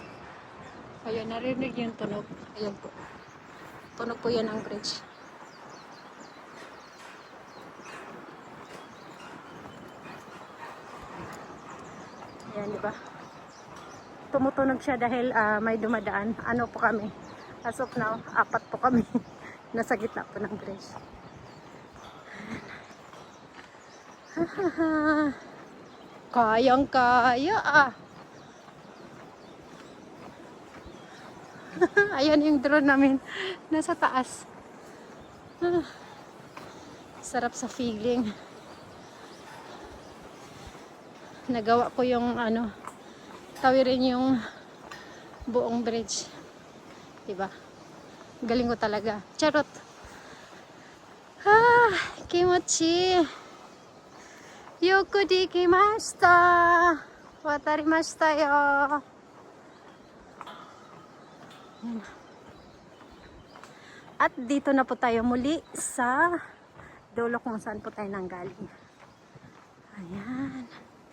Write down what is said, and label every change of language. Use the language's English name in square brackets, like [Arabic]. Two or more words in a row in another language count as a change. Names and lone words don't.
[Filipino] Ayan, narinig yung tunog. Ayan po. Tunog po yan ang bridge. Ayan, diba? Tumutunog siya dahil may dumadaan. Ano po kami? [English] As of now, [Filipino] 4 po kami. Nasa gitna po ng bridge. Kayang-kaya Ayan yung drone namin. Nasa taas. Sarap sa feeling. Nagawa ko yung ano, tawirin yung buong bridge. Diba? Galing ko talaga. Charot. [Japanese] 気持ち。よくできました. 渡りましたよ. [Filipino] At dito na po tayo muli sa dulo kung saan po tayo nanggaling. Ayan.